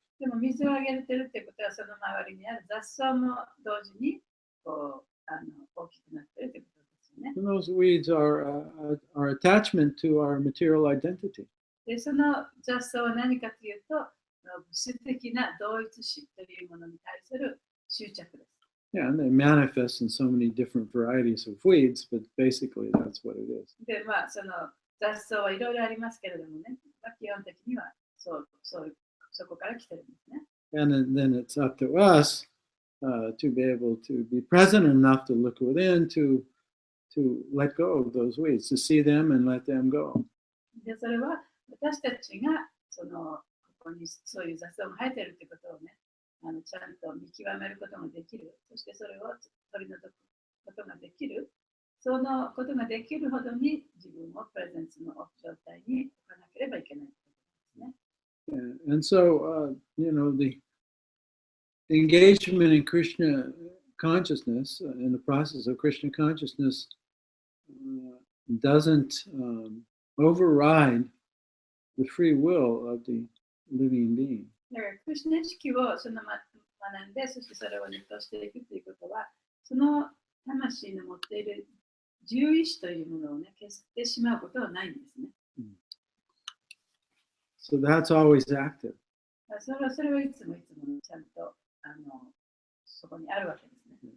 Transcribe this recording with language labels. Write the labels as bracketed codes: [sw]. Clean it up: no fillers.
[ja] でも水をあげているということは、その周りにある雑草も同時にこう大きくなっているということですよね。 [en] And those weeds are our attachment to our material identity. [ja] でその雑草は何かというと、物質的な同一視というものに対する執着です。 [en] Yeah, and they manifest in so many different varieties of weeds, but basically that's what it is. [ja] で、その雑草はいろいろありますけれどもね、基本的にはそこから来てるんですね。 [en] And then it's up to us to be able to be present enough to look within, to let go of those weeds, to see them and let them go. [ja] で、それは私たちがここにそういう雑草が生えているということをね、ちゃんと見極めることができる。そしてそれを取り除くことができる。そのことができるほどに自分をプレゼンスの状態に置かなければいけないということですね。 [en] And so, the engagement in Krishna consciousness, in the process of Krishna consciousness, doesn't override the free will of the living being. [ja] だから、クリシュナ意識を学んで、そしてそれを実行していくということは、その魂の持っている自由意志というものをね、消してしまうことはないんですね。 [en] So that's always active. [ja] それはいつもちゃんとそこにあるわけですね。